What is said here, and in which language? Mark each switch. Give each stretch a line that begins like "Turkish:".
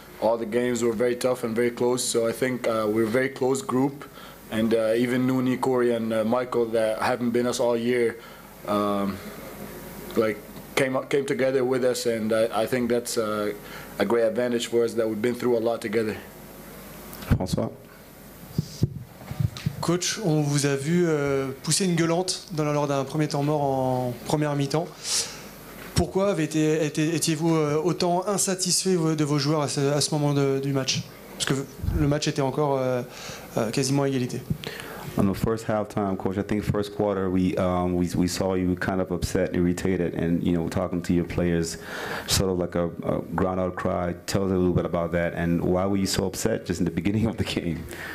English: All the games were very tough and very close, so I think we're a very close group. And even Nooni, Corey, and Michael, that haven't been us all year, came together with us, and I think that's a great advantage for us that we've been through a lot together. François.
French: Coach, on vous a vu pousser une gueulante lors d'un premier temps mort en première mi-temps. Pourquoi étiez-vous autant insatisfait de vos joueurs à ce moment du match? Parce que le match était encore quasiment à égalité.
English: On the first halftime, Coach, I think first quarter we saw you kind of upset, irritated, and talking to your players, sort of like a ground-out cry. Tell us a little bit about that, and why were you so upset just in the beginning of the game?